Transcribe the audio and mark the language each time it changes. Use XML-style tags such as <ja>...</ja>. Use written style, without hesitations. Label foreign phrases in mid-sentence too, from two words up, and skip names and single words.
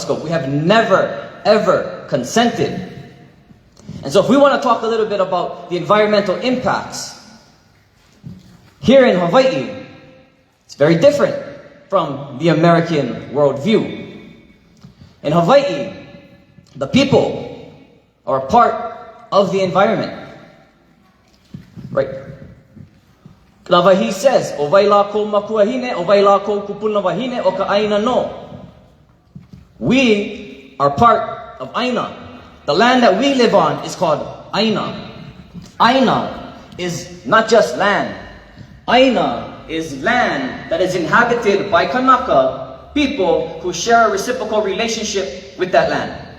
<en>We have never, ever consented. And so if we want to talk a little bit about the environmental impacts, here in Hawaii, it's very different from the American worldview. In Hawaii, the people are a part of the environment. Right? Navahi says,</en> <haw>"O waila ko makuahine, o waila ko kupuna wahine, o ka aina no."</haw> <en>We are part of Aina. The land that we live on is called Aina. Aina is not just land. Aina is land that is inhabited by Kanaka, people who share a reciprocal relationship with that land.</en>